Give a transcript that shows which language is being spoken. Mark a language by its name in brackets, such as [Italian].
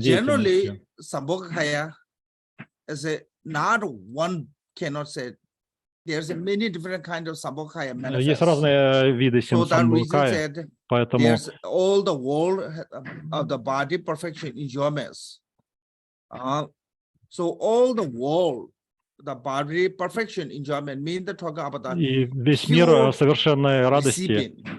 [English] Generally, Sambhogakaya is not one cannot say. There's many different kinds of Sambhogakaya manifest. [Russian] Есть разные виды Самбхагакая, поэтому [English] there's all the world of the body perfection enjoyments. So all the world, the body perfection enjoyment means the talking about the [Russian] и весь мир совершенной радости